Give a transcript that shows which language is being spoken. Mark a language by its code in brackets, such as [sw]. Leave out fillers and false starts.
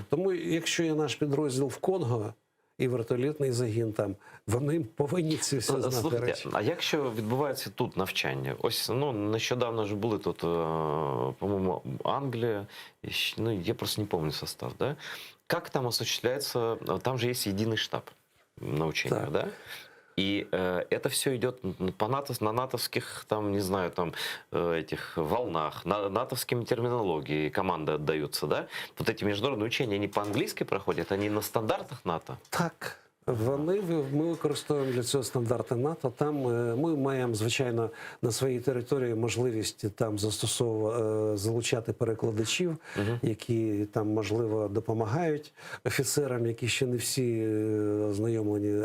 [uk] Тому якщо є наш підрозділ в Конго, і вертолітний загін там, вони повинні ці все знати Слухайте, речі. а якщо відбувається тут навчання? Ось, ну, нещодавно ж були тут, по-моєму, Англія, ну, я просто [ru] не помню состав, да? Как там осуществляется, там же есть единый штаб научения, [uk] Так. [ru] да? И это все идет по на натовских, там, не знаю, там, этих волнах, на натовскими терминологии команды отдаются, да? Вот эти международные учения, они по-английски проходят, они на стандартах НАТО? [uk] Так. Ми використовуємо для цього стандарти НАТО. Там ми маємо, звичайно, на своїй території можливість там залучати перекладачів, які там, можливо, допомагають офіцерам, які ще не всі ознайомлені.